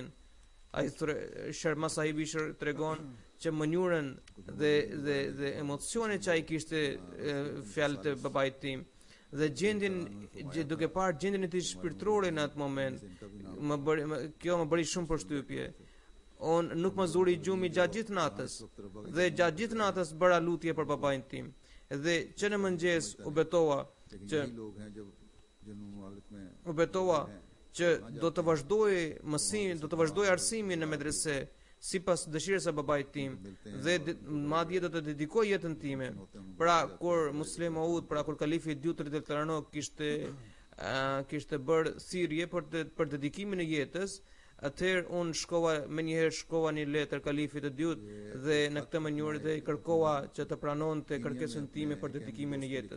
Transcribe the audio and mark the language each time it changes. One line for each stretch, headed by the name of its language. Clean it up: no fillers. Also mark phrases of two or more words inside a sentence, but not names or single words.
Albanian: Ai Sharma sahibi tregon që mënyrën dhe emocionet që ai kishte fjalët e babait tim dhe duke parë gjendjen e tij shpirtërore në atë moment, kjo më bëri shumë përshtypje. Unë nuk më zuri gjumi gjatë gjithë natës dhe gjatë gjithë natës bëra lutje për babain tim dhe që në mëngjes u betova që
Urdu: لوگ ہیں جب جن ممالک میں
Albanian: që do të vazhdoj arsimin në medrese sipas dëshirës së babait tim dhe madje do të dedikoj jetën time. Pra kur Muslim Maud, kur kalifi i dytë Ridel Tarano kishte bërë thirrje për dedikimin e jetës, atëherë unë shkova një letër kalifit të dytë dhe në këtë mënyrë dhe i kërkova që të pranonte kërkesën time për dedikimin e jetës.